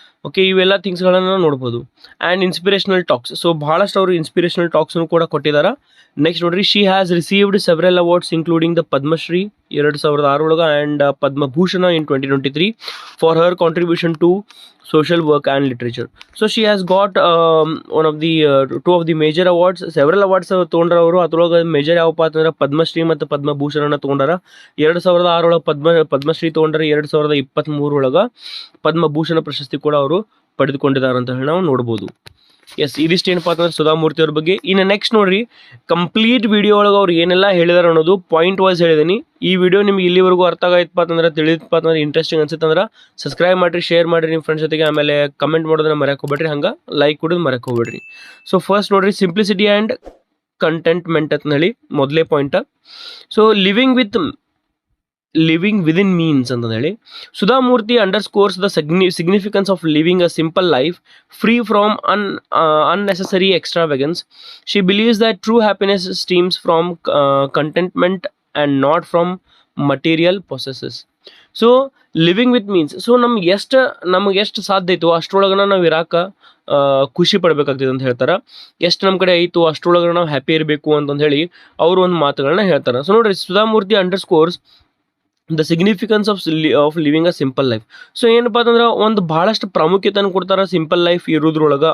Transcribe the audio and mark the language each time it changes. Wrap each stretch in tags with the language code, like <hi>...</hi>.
<kn>Okay, ಇವೆಲ್ಲ ಥಿಂಗ್ಸ್ಗಳನ್ನು ನೋಡ್ಬೋದು. And inspirational tax, so ಭಾಳಷ್ಟು ಅವರು ಇನ್ಸ್ಪಿರೇಷನಲ್ ಟಾಕ್ಸ್ನು ಕೂಡ ಕೊಟ್ಟಿದ್ದಾರೆ.</kn> <en>Next ನೋಡ್ರಿ, she has received several awards including the Padma Shri 2006 ಒಳಗೆ and Padma Bhushan in 2023 for her contribution to social work and literature. So she has got two of the major awards, several awards</en> <kn>ತೊಗೊಂಡ್ರ ಅವರು. ಅದ್ರೊಳಗೆ major ಯಾವಪ್ಪ ಅಂತಂದ್ರೆ ಪದ್ಮಶ್ರೀ ಮತ್ತು ಪದ್ಮಭೂಷಣನ ತೊಗೊಂಡಾರ. 2006 ಒಳಗೆ ಪದ್ಮಶ್ರೀ ತೊಗೊಂಡ್ರೆ, 2023 ಒಳಗೆ ಪದ್ಮಭೂಷಣ ಪ್ರಶಸ್ತಿ ಕೂಡ ಅವರು ಪಡೆದುಕೊಂಡಿದ್ದಾರೆ ಅಂತ ಹೇಳಿ ನಾವು ನೋಡ್ಬೋದು. ಎಸ್, ಇದಿಷ್ಟು ಏನಪ್ಪ ಅಂತಂದ್ರೆ ಸುಧಾಮೂರ್ತಿ ಅವ್ರ ಬಗ್ಗೆ. ಇನ್ನು ನೆಕ್ಸ್ಟ್ ನೋಡ್ರಿ, ಕಂಪ್ಲೀಟ್ ವಿಡಿಯೋ ಒಳಗೆ ಅವ್ರು ಏನೆಲ್ಲ ಹೇಳಿದಾರೆ ಅನ್ನೋದು ಪಾಯಿಂಟ್ ವೈಸ್ ಹೇಳಿದ್ದೀನಿ. ಈ ವಿಡಿಯೋ ನಿಮ್ಗೆ ಇಲ್ಲಿವರೆಗೂ ಅರ್ಥ ಆಗೈತಪ್ಪ ಅಂತಂದ್ರೆ, ತಿಳಿದಪ್ಪ ಅಂತಂದ್ರೆ, ಇಂಟ್ರೆಸ್ಟಿಂಗ್ ಅನ್ಸುತ್ತೆ ಅಂದ್ರೆ ಸಬ್ಸ್ಕ್ರೈಬ್ ಮಾಡಿರಿ, ಶೇರ್ ಮಾಡಿರಿ ನಿಮ್ಮ ಫ್ರೆಂಡ್ಸ್ ಜೊತೆಗೆ. ಆಮೇಲೆ ಕಮೆಂಟ್ ಮಾಡೋದನ್ನ ಮರೆಯೋಕೆ ಹೋಗ್ಬೇಡ್ರಿ, ಹಂಗೆ ಲೈಕ್ ಕೊಡೋದು ಮರೆಯೋಕೆ ಹೋಗ್ಬೇಡ್ರಿ. ಸೊ ಫಸ್ಟ್ ನೋಡ್ರಿ,</kn> <en>simplicity and contentment</en> <kn>ಅಂತ ಹೇಳಿ ಮೊದಲೇ point.</kn> <en>so living within means</en> <kn>ಅಂತ ಹೇಳಿ</kn> <en>Sudha Murthy ಅಂಡರ್ಸ್ಕೋರ್ಸ್ the significance of living a simple life free from unnecessary extravagance. She believes that true happiness stems from contentment and not from material possesses.</en> <kn>So living with means, so ನಮ್ಗೆ ಎಷ್ಟು ಸಾಧ್ಯ ಐತೋ ಅಷ್ಟರೊಳಗನ ನಾವು ಇರಾಕ ಖುಷಿ ಪಡಬೇಕಾಗ್ತದೆ ಅಂತ ಹೇಳ್ತಾರೆ. ಎಷ್ಟು ನಮ್ಮ ಕಡೆ ಐತು ಅಷ್ಟರೊಳಗನ ನಾವು ಹ್ಯಾಪಿ ಇರಬೇಕು ಅಂತಂದು ಹೇಳಿ ಅವರು ಒಂದು ಮಾತುಗಳನ್ನ ಹೇಳ್ತಾರೆ. ಸೊ ನೋಡ್ರಿ, Sudha Murthy ಅಂಡರ್ಸ್ಕೋರ್ಸ್</kn> <en>The significance of living a simple life.</en> <kn>So ಏನಪ್ಪ ಅಂತಂದ್ರೆ ಒಂದು ಭಾಳಷ್ಟು ಪ್ರಾಮುಖ್ಯತೆಯನ್ನು ಕೊಡ್ತಾರೆ ಸಿಂಪಲ್ ಲೈಫ್ ಇರೋದ್ರೊಳಗೆ.</kn>